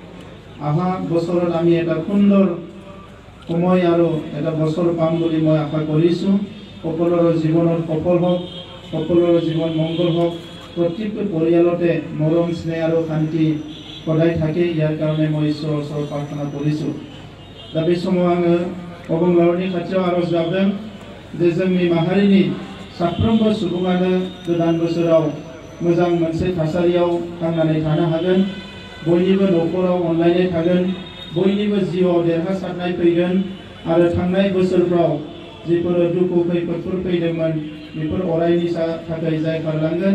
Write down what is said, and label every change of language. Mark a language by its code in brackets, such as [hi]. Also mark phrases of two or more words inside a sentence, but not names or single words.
[as] অহা বছৰত আমি এটা সুন্দৰ সময় আৰু এটা বছৰ পাম বুলি মই আশা কৰিছোঁ সকলোৰে জীৱনত সফল হওক সকলোৰে জীৱন মংগল হওক প্ৰত্যেকটো পৰিয়ালতে মৰম স্নেহ আৰু শান্তি সদায় থাকে ইয়াৰ কাৰণে মই ঈশ্বৰৰ ওচৰত প্ৰাৰ্থনা কৰিছোঁ [brx] दा बे समाव आङो अबंलावरनि खाथियाव आरज गाबदों जे जोंनि माहारिनि साफ्रोमबो सुबुङानो गोदान बोसोराव मोजां मोनसे थासारियाव थांनानै थानो हागोन बयनिबो न'खराव अनलायनाय थागोन बयनिबो जिउआव देरहासारनाय फैगोन आरो थांनाय बोसोरफ्राव जिफोर दुखु खैफोदफोर फैदोंमोन बेफोर अरायनि थाखाय जायखारलांगोन